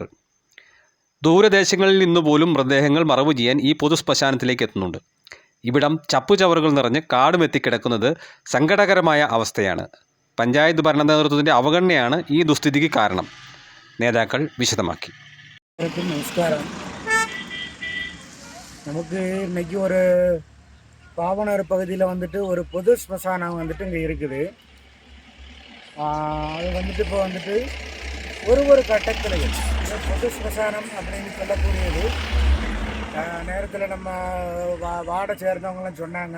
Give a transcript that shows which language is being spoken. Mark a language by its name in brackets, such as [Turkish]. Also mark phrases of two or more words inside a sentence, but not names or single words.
[Malayalam] ദൂരദേശങ്ങളിൽ നിന്നുപോലും മൃതദേഹങ്ങൾ മറവു ചെയ്യാൻ ഈ പൊതുശ്മശാനത്തിലേക്ക് എത്തുന്നുണ്ട്. ഇവിടം ചപ്പുചവറുകൾ നിറഞ്ഞ് കാടുമെത്തിക്കിടക്കുന്നത് സങ്കടകരമായ അവസ്ഥയാണ്. പഞ്ചായത്ത് ഭരണ നേതൃത്വത്തിൻ്റെ അവഗണനയാണ് ഈ ദുസ്ഥിതിക്ക് കാരണം. നേതാക്കൾ വിശദമാക്കി. [Tamil] நமஸ்காரம். நமக்கு இன்னைக்கு ஒரு பாவனர் பகுதியில் வந்துட்டு ஒரு பொது ஸ்மசானம் வந்துட்டு இங்கே இருக்குது. அது வந்துட்டு இப்போ வந்துட்டு ஒரு கட்டத்திலையும் பொது ஸ்மசானம் அப்படின்னு சொல்லக்கூடியது நேரத்தில் நம்ம வார்டை சேர்ந்தவங்களாம் சொன்னாங்க.